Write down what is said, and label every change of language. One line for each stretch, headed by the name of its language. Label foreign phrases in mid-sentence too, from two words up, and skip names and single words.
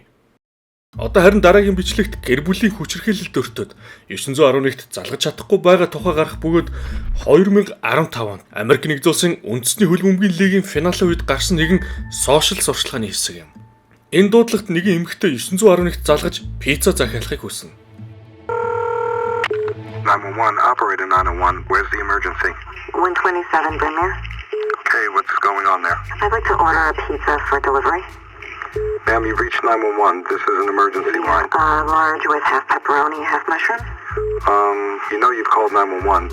Mongolian: Одоо харин дараагийн бичлэгт гэр бүлийн хүчирхийлэлд өртөөд 911-т залгаж чадахгүй байгаа тухай гарах бөгөөд 2015 онд Америк нэгдсэн улсын үндэсний хөлбөмбөгийн лигийн финалийн үед гарсан нэгэн сошиал сурчлагын хэсэг юм. Энэ дуудлагт нэгэн эмэгтэй 911-т залгаж пицца захиалахыг хүснэ.
English: 911 operator 901, where's the emergency? 127 Brymere. Okay, what's going on there? I'd like to order a pizza for delivery. Ma'am, you've reached 911. This is an emergency line. Large with half pepperoni, half mushroom. You know you've called 911.